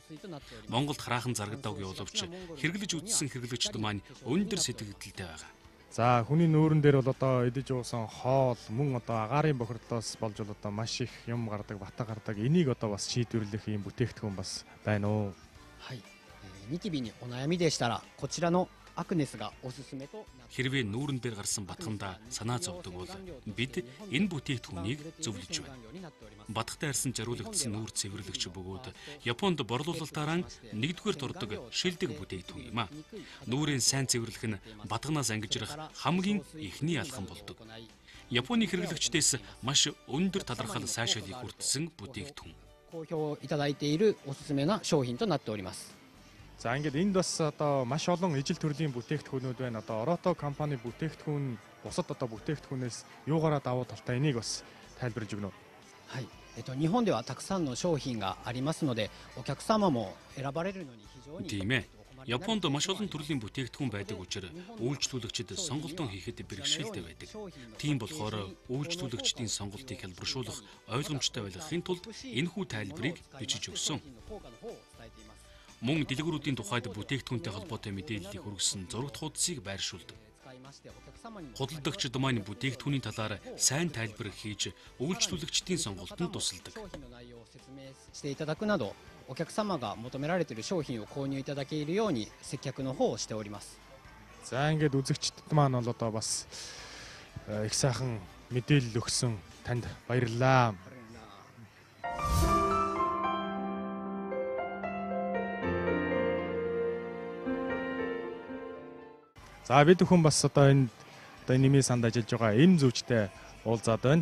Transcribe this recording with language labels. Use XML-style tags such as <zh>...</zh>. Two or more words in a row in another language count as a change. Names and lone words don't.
<mn>Монголд хараахан зарагдаагүй боловч хэрэглэж үзсэн хэрэглэгчид маань өндөр сэтгэгдэлтэй байгаа. За хүний нүүрэн дээр бол одоо идэж уусан хоол мөн одоо агаарын бохирдлоос болж бол одоо маш их юм гардаг, бата гардаг. Энийг одоо бас шийдвэрлэх юм бүтээгдэхүүн бас байна уу?</mn> <ja>はい。ニキビにお悩みでしたらこちらのアクネスがおすすめと。</ja> <mn>Хэрвээ нүүрэн дээр гарсан батгандаа санаа зовдөг бол бид энэ бүтээгдэхүүнийг зөвлөж байна. Батгатай арьсан жаруулагдсан нүүр цэвэрлэгч бөгөөд Японд борлуулалтаараа нэгдүгээр дурдаг шилдэг бүтээгдэхүүн юм а. Нүүрийн сайн цэвэрлэх нь батганаас ангижрах хамгийн эхний алхам болдог. Японы хэрэглэгчдээс маш өндөр талархал сайшаалыг хүртсэн бүтээгдэхүүн.</mn> <ja>好評いただいているおすすめな商品となっております。</ja> <mn>За ингээд энд бас одоо маш олон ижил төрлийн бүтээгдэхүүнүүд байна. Одоо Рото компани бүтээгдэхүүн бусад одоо бүтээгдэхүүнээс юугаараа давуу талтай энийг бас тайлбарлаж өгнө.</mn> <ja>はい。日本ではたくさんの商品がありますので、お客様も選ばれるのに非常に。</ja> <mn>Тийм ээ. Японд маш олон төрлийн бүтээгдэхүүн байдаг учраас үйлчлүүлэгчид сонголтоо хийхэд бэрхшээлтэй байдаг. Тийм болохоор үйлчлүүлэгчдийн сонголтыг хэлбэршүүлэх ойлгомжтой байлгахын тулд энэхүү тайлбарыг бичиж өгсөн. Мөн дэлгүүрүүдийн тухайд бүтээгдэхүүнтэй холбоотой мэдээллийг хүргэсэн зурагт хуудсыг байршуулдаг. Худалдагчид маань бүтээгдэхүүний талаар сайн тайлбар хийж үйлчлүүлэгчдийн сонголтод тусалдаг.</mn> <ja>していただくなど、お客様が求められている商品を購入いただけるように接客の方をしております。</ja> <mn>За ингээд үзэгчдэд маань бол одоо бас их сайхан мэдээлэл өгсөн танд баярлалаа. За бид бүхэн бас одоо энэ нэмийн санд ажиллаж байгаа эм зүйчтэй уулзаад байна.</mn>